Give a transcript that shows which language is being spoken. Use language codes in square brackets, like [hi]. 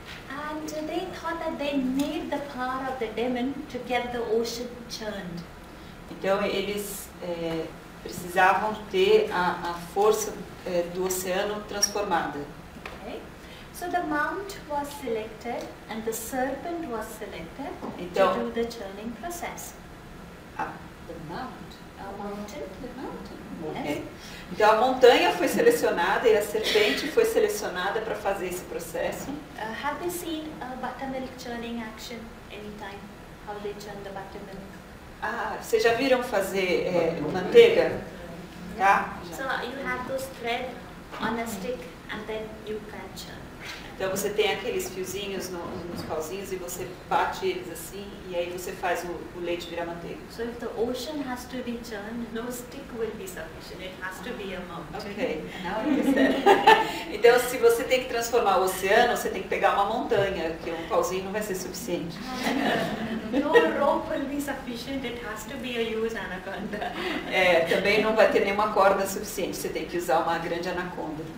[en] And they thought that they need the power of the demon to get the ocean churned. [pt] Então eles precisavam ter a força do oceano transformada. [en] Okay? So the mount was selected and the serpent was selected [pt] Então, [en] to do the churning process. The mount. A mountain. The mountain. Yes. Okay. [pt] Então a montanha foi selecionada e a serpente foi selecionada para fazer esse processo. [en] Have you seen a buttermilk churning action anytime? How they churn the buttermilk? [pt] Vocês já viram fazer manteiga? Tá? [en] So you have those thread on a stick and then you can churn. [pt] Então você tem aqueles fiozinhos nos pauzinhos e você bate eles assim e aí você faz o leite virar manteiga. [en] So if the ocean has to be churned, no stick will be sufficient. It has to be a mountain. Ok, now I understand. [pt] Então se você tem que transformar o oceano, você tem que pegar uma montanha, que um pauzinho não vai ser suficiente. [en] No rope will be sufficient. It has to be a huge anaconda. [pt] Também não vai ter nenhuma corda suficiente. Você tem que usar uma grande anaconda.